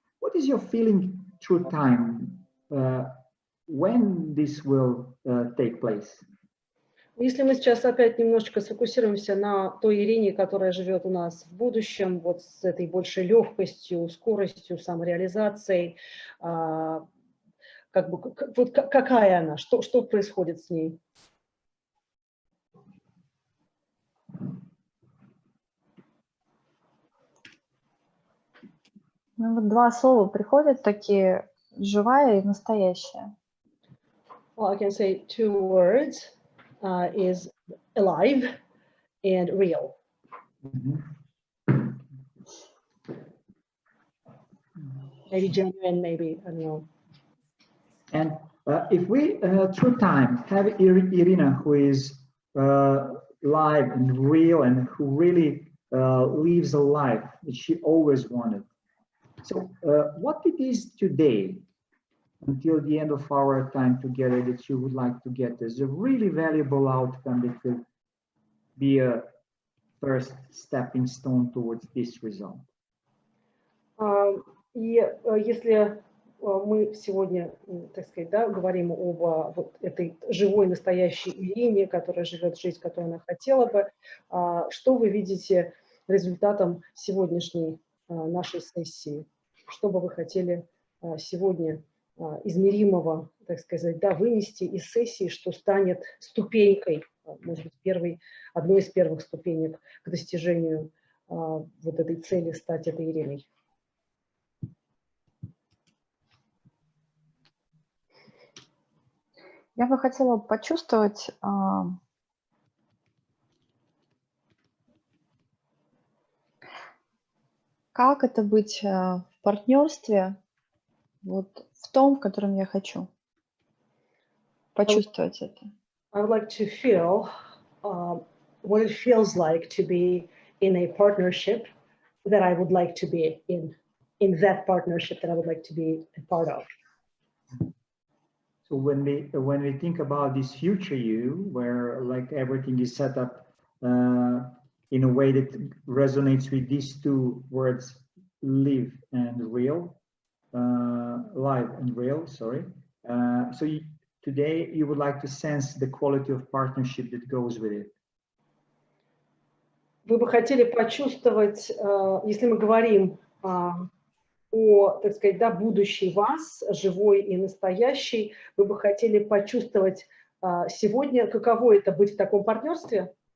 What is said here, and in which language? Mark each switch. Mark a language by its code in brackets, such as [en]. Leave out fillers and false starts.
[en] What is your feeling through time? When this will take place? [ru] Если мы сейчас опять немножечко сфокусируемся на той Ирине, которая живет у нас в будущем, вот с этой большей легкостью, скоростью, самореализацией, как бы, вот какая она, что происходит с ней? Ну, вот два слова приходят такие: живая и настоящая. [en] Well, I can say two words is alive and real. Maybe genuine, maybe, I don't know. And if we, through time, have Irina, who is live and real and who really lives a life that she always wanted. So what it is today, until the end of our time together, that you would like to get as a really valuable outcome that could be a first stepping stone towards this result? [ru] И если мы сегодня, так сказать, да, говорим об вот этой живой, настоящей Ирине, которая живет жизнь, которую она хотела бы, что вы видите результатом сегодняшней нашей сессии? Что бы вы хотели сегодня измеримого, так сказать, да, вынести из сессии, что станет ступенькой, может быть, одной из первых ступенек к достижению вот этой цели стать этой Ириной? Я бы хотела почувствовать, как это быть в партнерстве, вот в том, в котором я хочу. Почувствовать это. [en] I would like to feel what it feels like to be in a partnership that I would like to be in that partnership that I would like to be a part of. So when we think about this future you, where like everything is set up in a way that resonates with these two words, live and real, live and real, sorry. So today you would like to sense the quality of partnership that goes with it. [ru] Вы бы хотели почувствовать, если мы говорим о, так сказать, да, будущей вас, живой и настоящей, вы бы хотели почувствовать сегодня, каково это быть в таком партнерстве?